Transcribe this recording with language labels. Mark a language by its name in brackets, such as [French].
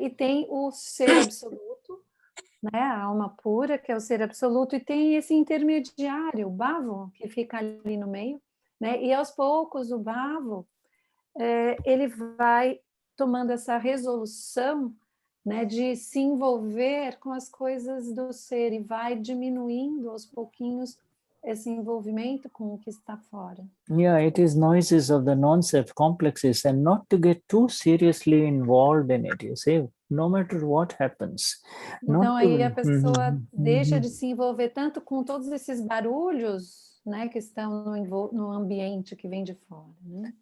[Portuguese] E tem o ser absoluto, né, a alma pura, que é o ser absoluto, e tem esse intermediário, o bhavo, que fica ali no meio, né, e aos poucos o bhavo, ele vai tomando essa resolução, né, de se envolver com as coisas do ser e vai diminuindo aos pouquinhos esse envolvimento com o que está fora. [English] Yeah, it is noises of the non-self complexes, and not to get too seriously involved in it, you see, no matter what happens. [Portuguese] Então aí a pessoa deixa de se envolver tanto com todos esses barulhos, né, que estão no ambiente que vem de fora, né?